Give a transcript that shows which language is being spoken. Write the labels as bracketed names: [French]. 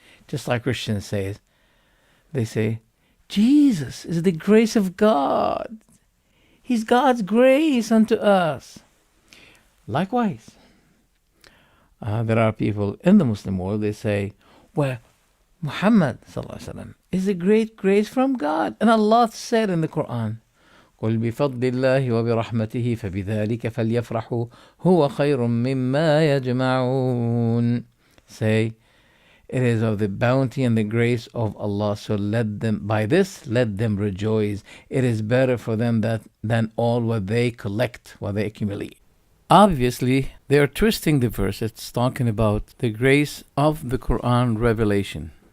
[English] Just like Christians say, they say, Jesus is the grace of God. He's God's grace unto us. Likewise, there are people in the Muslim world, they say, well, Muhammad is a great grace from God. And Allah said in the Quran, [Arabic] قل بفضل الله وبرحمته فبذلك فليفرحوا هو خير مما يجمعون. [English] Say, it is of the bounty and the grace of Allah, so let them rejoice. It is better for them than all what they collect, what they accumulate. Obviously, they are twisting the verse. It's talking about the grace of the Quran revelation.